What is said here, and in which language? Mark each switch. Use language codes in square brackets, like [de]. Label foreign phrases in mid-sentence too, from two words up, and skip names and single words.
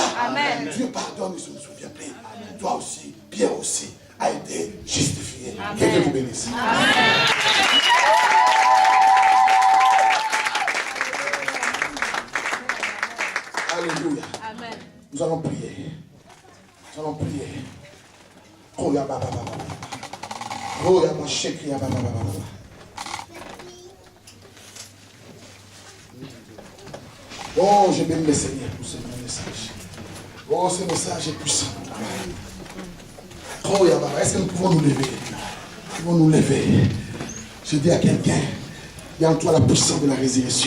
[fr] Dieu pardonne, je ne me souviens plus. Toi aussi, Pierre aussi, a été justifié. Que Dieu vous bénisse. Alléluia. Nous allons prier. Nous allons prier. Oh, ya baba baba. Oh, ya ma shekri ya baba baba. Oh, je bénis le Seigneur pour ce message. Oh, ce message est puissant. Oh, ya baba. Est-ce que nous pouvons nous lever? Nous pouvons nous lever. Je dis à quelqu'un, il y a en toi la puissance de la résurrection.